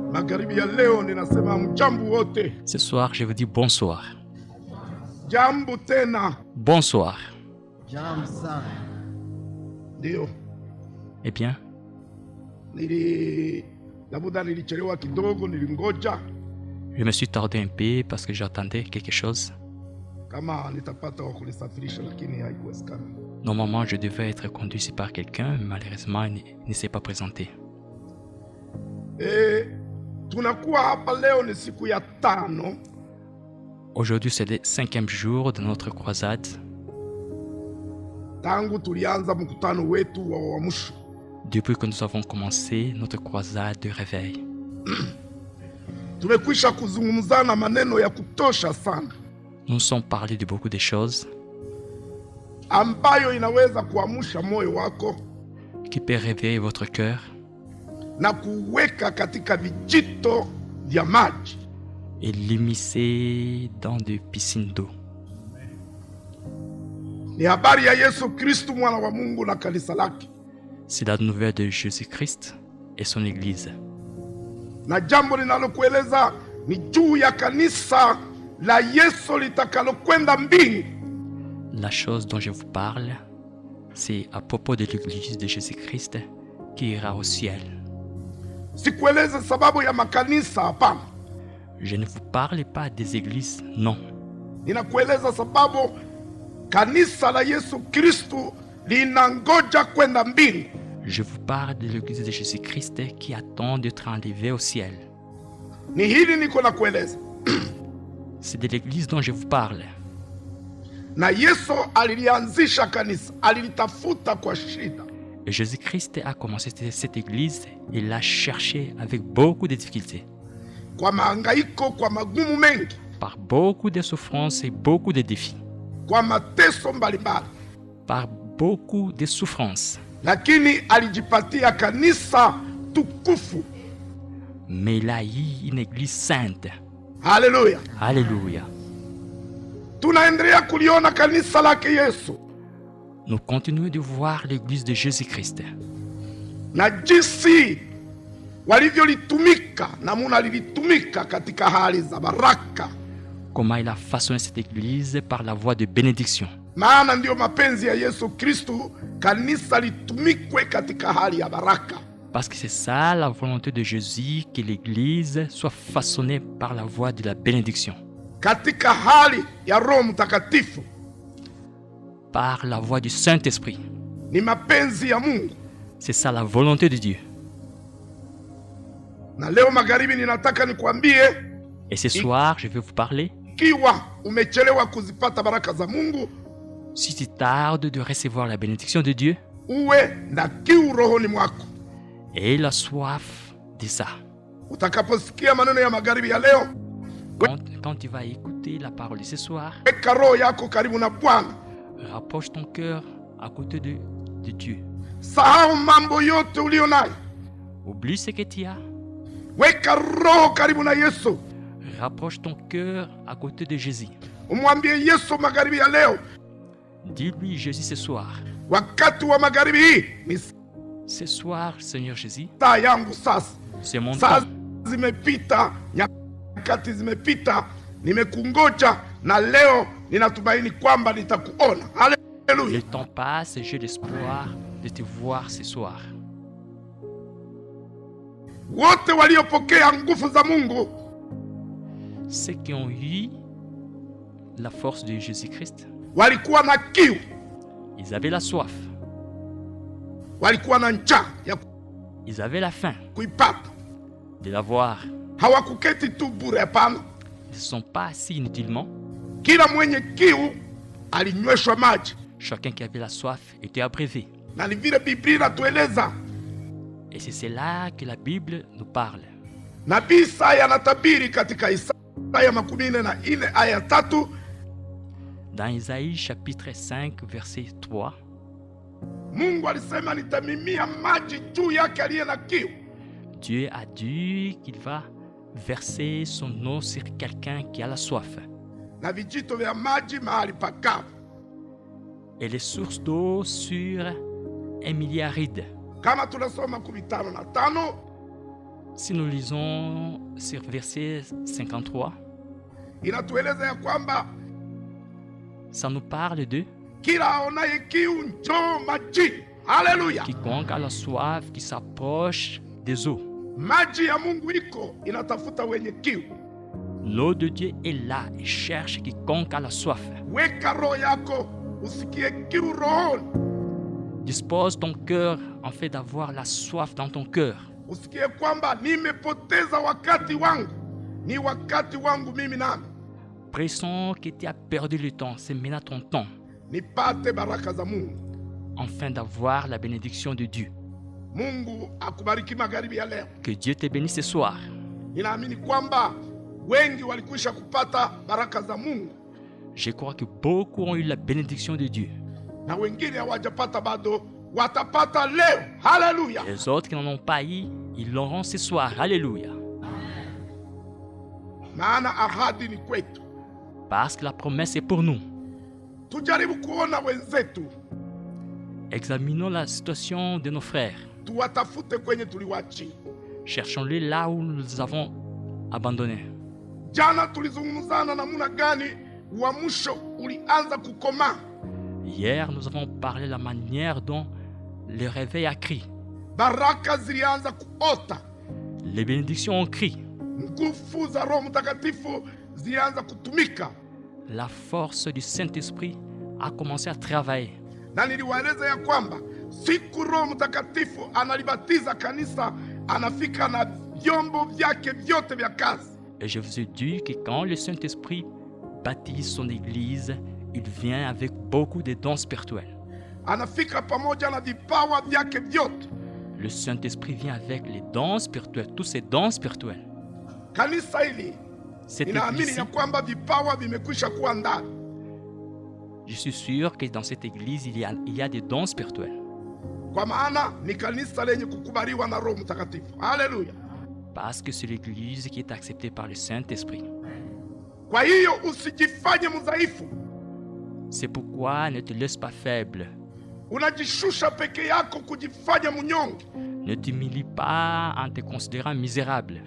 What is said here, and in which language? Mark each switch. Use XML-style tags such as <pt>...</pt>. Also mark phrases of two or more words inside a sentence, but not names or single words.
<sw>magharibi ya leo ninasema mjambo wote.</sw> <fr>Ce soir, je vous dis bonsoir.</fr> <sw>Jambo tena.</sw> <fr>Bonsoir.</fr> <sw>Jambo sana. Ndio.</sw> <fr>Eh bien,</fr> <sw>labda nilichelewa kidogo, nilingoja.</sw> <fr>Je me suis tardé un peu parce que j'attendais quelque chose.</fr> <sw>Kama nitapata wa kunisafirisha lakini haikuwezekana.</sw> <fr>Normalement, je devais être conduit par quelqu'un, mais malheureusement, il ne s'est pas présenté.</fr> <sw>Tunakuwa hapa leo ni siku ya 5.</sw> <fr>Aujourd'hui, c'est le 5e jour de notre croisade.</fr> <sw>Tangu tulianza mkutano wetu wa uamsho.</sw> <fr>Depuis que nous avons commencé notre croisade de réveil.</fr> <sw>Tumekwisha kuzungumzana maneno ya kutosha sana.</sw> <fr>Nous nous sommes parlé de beaucoup de choses</fr> <sw>ambayo inaweza kuamsha moyo wako,</sw> <fr>qui peut réveiller votre cœur</fr> <sw>na kuweka katika vijito vya maji</sw> <fr>et l'immiscer dans des piscines d'eau.</fr> <sw>Ni habari ya Yesu Kristo mwana wa Mungu na kanisa lake.</sw> <fr>C'est la nouvelle de Jésus-Christ et son église.</fr> <sw>Na jambo linalokueleza ni juu ya kanisa la Yesu litakalokwenda mbingu.</sw> <fr>La chose dont je vous parle, c'est à propos de l'église de Jésus-Christ qui ira au ciel.</fr> <sw>Sikueleze sababu ya makanisa, hapana.</sw> <fr>Je ne vous parle pas des églises, non.</fr> <sw>Ninakueleza sababu kanisa la Yesu Kristo linangoja kwenda mbingu.</sw> <fr>Je vous parle de l'église de Jésus-Christ qui attend d'être enlevée au ciel.</fr> <sw>Ni hili niko na kueleza.</sw> <fr>C'est de l'église dont je vous parle.</fr> <sw>Na Yesu alilianzisha kanisa, alilitafuta kwa shida.</sw> <fr>Et Jésus-Christ a commencé cette église et l'a cherchée avec beaucoup de difficultés.</fr> <sw>Kwa mahangaiko, kwa magumu mengi.</sw> <fr>Par beaucoup de souffrances et beaucoup de défis.</fr> <sw>Kwa mateso mbalimbali.</sw> <fr>Par beaucoup de souffrances.</fr> <sw>Lakini alijipatia kanisa tukufu.</sw> <fr>Mais il a eu une église sainte. Alléluia. Alléluia.</fr> <sw>Tunaendelea kuliona kanisa lake Yesu.</sw> <fr>Nous continuons de voir l'église de Jésus-Christ.</fr> <sw>Na jinsi walivyolitumika, namuna lilitumika katika hali za baraka.</sw> <fr>Comment il a façonné cette église par la voie de bénédiction.</fr> <sw>Maana ndio mapenzi ya Yesu Kristo, kanisa litumikwe katika hali ya baraka.</sw> <fr>Parce que c'est ça la volonté de Jésus, que l'église soit façonnée par la voie de la bénédiction.</fr> <sw>Katika hali ya Roho Mtakatifu.</sw> <fr>Par la voie du Saint-Esprit.</fr> <sw>Ni mapenzi ya Mungu.</sw> <fr>C'est ça la volonté de Dieu.</fr> <sw>Na leo magharibi ninataka nikwambie.</sw> <fr>Et ce soir, je vais vous parler.</fr> <sw>Kiwa umechelewa kuzipata baraka za Mungu.</sw> <fr>Si tu tardes de recevoir la bénédiction de Dieu.</fr> <sw>Uwe na kiu rohoni mwako.</sw> <fr>Et la soif de ça.</fr> <sw>Utakaposikia maneno ya magharibi ya leo.</sw> <fr>Quand tu vas écouter la parole de ce soir.</fr> <sw>Weka roho yako karibu na Bwana.</sw> <fr>Rapproche ton cœur à côté de Dieu.</fr> <sw>Sahau mambo yote ulio nayo.</sw> <fr>Oublie ce que tu as.</fr> <sw>Weka roho karibu na Yesu.</sw> <fr>Rapproche ton cœur à côté de Jésus.</fr> <sw>Umwambie Yesu magharibi ya leo.</sw> <fr>Dis-lui Jésus ce soir.</fr> <sw>Wakati wa magharibi hii ni</sw> <fr>ce soir, Seigneur Jésus.</fr> <sw>Saa yangu sasa.</sw> <fr>C'est mon temps.</fr> <sw>Zimepita, nyakati zimepita, nimekungoja na leo ninatumaini kwamba nitakuona. Haleluya.</sw> <fr>Le temps passe et j'ai l'espoir de te voir ce soir.</fr> <sw>Wote waliopokea nguvu za Mungu,</sw> <fr>ceux qui ont eu la force de Jésus-Christ,</fr> <sw>walikuwa na kiu.</sw> <fr>Ils avaient la soif.</fr> <sw>Walikuwa na njaa ya</sw> <fr>ils avaient la faim</fr> <sw>kuipata,</sw> <fr>de l'avoir.</fr> <sw>Hawakuketi tu bure, hapana.</sw> <fr>Ils ne sont pas assis inutilement.</fr> <sw>Kila mwenye kiu alinyweshwa maji.</sw> <fr>Chacun qui avait la soif était abreuvé.</fr> <sw>Na ni vile Biblia inatueleza.</sw> <fr>Et c'est cela que la Bible nous parle.</fr> <sw>Nabii Isaya anatabiri katika Isaya 44 aya 3.</sw> <fr>Dans Isaïe chapitre 5 verset 3.</fr> <sw>Mungu alisema nitamimia maji juu yake aliye na kiu.</sw> <fr>Dieu a dit qu'il va verser son eau sur quelqu'un qui a la soif.</fr> <sw>Na vijito vya maji mahali pakavu.</sw> <fr>Et les sources d'eau sur un milieu aride.</fr> <sw>Kama tunasoma 15:5.</sw> <fr>Si nous lisons sur verset 53,</fr> <sw>inatueleza ya kwamba</sw> <fr>ça nous parle de</fr> <sw>kila aonaye kiu njoo majini. Haleluya!</sw> <fr>quiconque a la soif qui s'approche des eaux.</fr> <sw>Maji ya Mungu iko inatafuta wenye kiu.</sw> <fr>L'eau de Dieu est là et cherche quiconque a la soif.</fr> <sw>Weka roho yako usikie kiu rohoni,</sw> <fr>Dispose ton cœur en fait d'avoir la soif dans ton cœur.</fr> <sw>usikie kwamba nimepoteza wakati wangu, ni wakati wangu mimi nami</sw> <fr>Pressons que tu as perdu le temps, c'est maintenant ton temps,</fr> <sw>nipate baraka za Mungu.</sw> <fr>afin d'avoir la bénédiction de Dieu.</fr> <sw>Mungu akubariki magharibi ya leo.</sw> <fr>Que Dieu te bénisse ce soir.</fr> <sw>Ninaamini kwamba wengi walikwisha kupata baraka za Mungu</sw> <fr>Je crois que beaucoup ont eu la bénédiction de Dieu.</fr> <sw>na wengine hawajapata bado, watapata leo. Haleluya!</sw> <fr>Les autres qui n'en ont pas eu, ils l'auront ce soir. Alléluia.</fr> <sw>Maana ahadi ni kwetu.</sw> <fr>Parce que la promesse est pour nous.</fr> <sw>Tujaribu kuona wenzetu,</sw> <fr>Examinons la situation de nos frères.</fr> <sw>tuwatafute kwenye tuliwachi.</sw> <fr>Cherchons-les là où nous les avons abandonnés.</fr> <sw>Jana tulizungumzana namna gani uamsho ulianza kukomaa.</sw> <fr>Hier, nous avons parlé de la manière dont le réveil a crié.</fr> <sw>Baraka zilianza kuota,</sw> <fr>Les bénédictions ont crié.</fr> <sw>nguvu za Roho Mtakatifu zilianza kutumika,</sw> <fr>La force du Saint-Esprit a commencé à travailler.</fr> <sw>na niliwaeleza ya kwamba siku Roho Mtakatifu analibatiza kanisa, anafika na vyombo vyake vyote vya kazi.</sw> <fr>Et je vous ai dit que quand le Saint-Esprit baptise son Église, il vient avec beaucoup de dons spirituels.</fr> <sw>Anafika pamoja na vipawa vyake vyote.</sw> <fr>Le Saint-Esprit vient avec les dons spirituels, tous ces dons spirituels.</fr> <sw>Kanisa hili</sw> <fr>Cette</fr> <sw>ninaamini</sw> <fr>église,</fr> <sw>ya kwamba vipawa vimekwisha kuwa ndani,</sw> <fr>je suis sûr que dans cette église, il y a des dons spirituels.</fr> <sw>kwa maana ni kanisa lenye kukubaliwa na Roho Mtakatifu. Haleluya!</sw> <fr>Parce que c'est l'église qui est acceptée par le Saint-Esprit.</fr> <sw>Kwa hiyo usijifanye mdhaifu,</sw> <fr>C'est pourquoi ne te laisse pas faible.</fr> <sw>unajishusha peke yako kujifanya mnyonge,</sw> <fr>Ne t'humilie pas en te considérant misérable.</fr>